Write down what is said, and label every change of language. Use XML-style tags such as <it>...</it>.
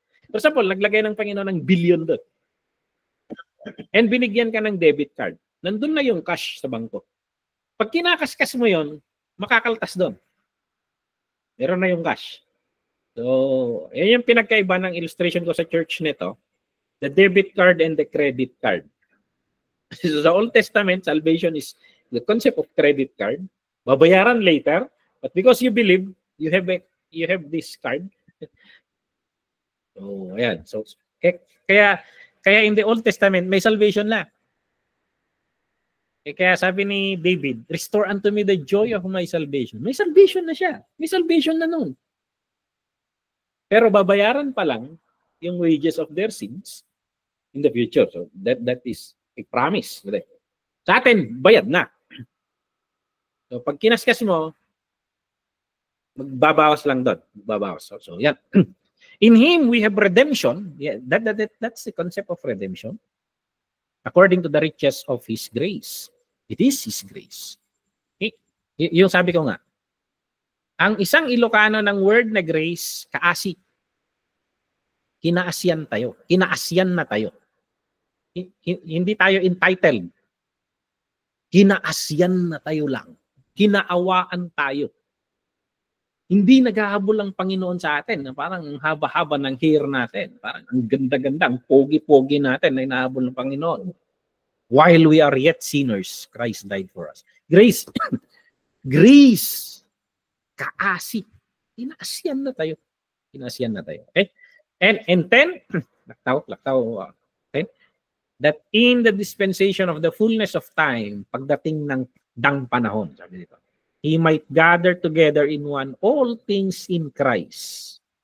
<en>For example,</en> <tl>naglagay ng Panginoon ng billion doon. And binigyan ka ng debit card. Nandun na yung cash sa bangko. Pag kinakaskas mo yon, makakaltas doon. Meron na yung cash. So, yan yung pinagkaiba ng illustration ko sa church nito.</tl> <en>The debit card and the credit card. So, sa Old Testament, salvation is the concept of credit card.</en> <tl>Babayaran</tl> <en>later, but because you believe, you have this card.</en> <tl>So, ayan. So, kaya</tl> <en>in the Old Testament,</en> <tl>may salvation na. Kaya sabi ni David,</tl> <en>restore unto me the joy of my salvation.</en> <tl>May salvation na siya. May salvation na nun. Pero babayaran pa lang yung</tl> <en>wages of their sins in the future. So that is a promise.</en> <tl>Sa atin, bayad na. So pag kinaskas mo, magbabawas lang doon. Magbabawas. So yan.</tl> <en>In Him, we have redemption. Yeah, that's the concept of redemption. According to the riches of His grace. It is His grace.</en> <tl>Yung sabi ko nga, ang isang Ilocano ng word na grace, kaasi. Kinaasyan tayo. Kinaasyan na tayo. Hindi tayo entitled. Kinaasyan na tayo lang. Kinaawaan tayo. Hindi naghahabol ang Panginoon sa atin. Parang ang haba-haba ng hair natin. Parang ang ganda-ganda, ang pogi-pogi natin na inahabol ng Panginoon.</tl> <en>While we are yet sinners, Christ died for us. Grace. Grace. Kaasi.</en> <tl>Inaasyan na tayo. Inaasyan na tayo. Okay?</tl> <en>And 10, laktaw, 10, that in the dispensation of the fullness of time,</en> <tl>pagdating ng dang panahon, sabi dito,</tl> <en>He might gather together in one all things in Christ.</en>